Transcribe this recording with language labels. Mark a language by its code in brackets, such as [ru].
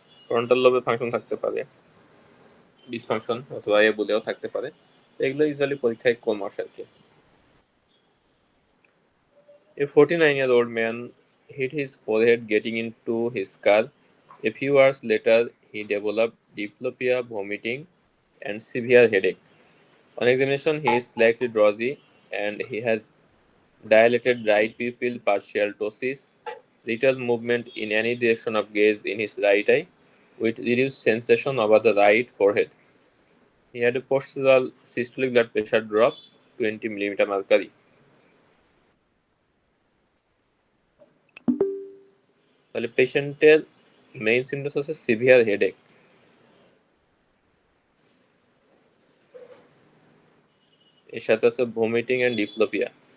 [bn] Frontal লোবে function থাকতে পারে। Dysfunction অথবা বলেও থাকতে পারে। এগুলো ইউজুয়ালি পরীক্ষায় কম আসে আর কি। [en] A 49-year-old man hit his forehead getting into his car. A few hours later, he developed diplopia, vomiting, and severe headache. On examination, he is slightly drowsy and he has dilated right pupil, partial ptosis, little movement in any direction of gaze in his right eye, with reduced sensation over the right forehead. He had a postural systolic blood pressure drop 20 millimeter mercury. [bn] তাহলে পেশেন্টের main symptoms হচ্ছে severe headache, এর সাথে আছে vomiting and diplopia.